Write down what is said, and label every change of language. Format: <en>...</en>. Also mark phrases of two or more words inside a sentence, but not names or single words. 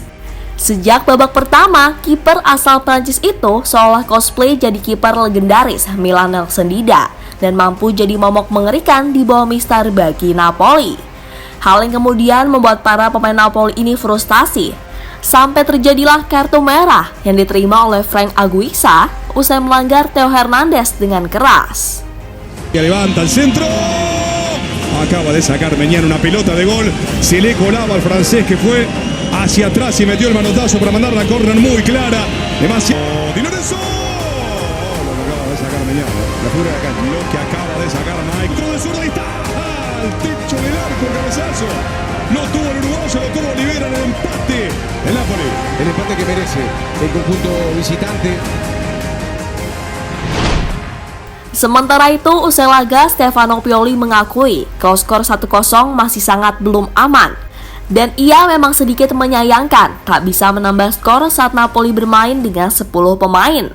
<id>Sejak babak pertama, kiper asal Prancis itu seolah cosplay jadi kiper legendaris Milan Nelson Dida dan mampu jadi momok mengerikan di bawah mister bagi Napoli. Hal yang kemudian membuat para pemain Napoli ini frustasi. Sampai terjadilah kartu merah yang diterima oleh Frank Anguissa usai melanggar Theo Hernandez dengan keras.</id> <es>Levanta el centro. Acaba de sacar Maignan una pelota de gol. Se le colaba al francés que fue hacia atrás y metió el manotazo para mandar la córner muy clara. Demasiado. Di Lorenzo. Lo que acaba de sacar Maignan. La figura de acá. Lo que acaba de sacar Mike. Tro de zurda y está al techo del arco el cabezazo. No tuvo el uruguayo, lo tuvo Olivera en el empate. El Napoli. El empate que merece el conjunto visitante.</es> <id>Sementara itu, usai laga, Stefano Pioli mengakui kalau skor 1-0 masih sangat belum aman. Dan ia memang sedikit menyayangkan tak bisa menambah skor saat Napoli bermain dengan 10 pemain.</id>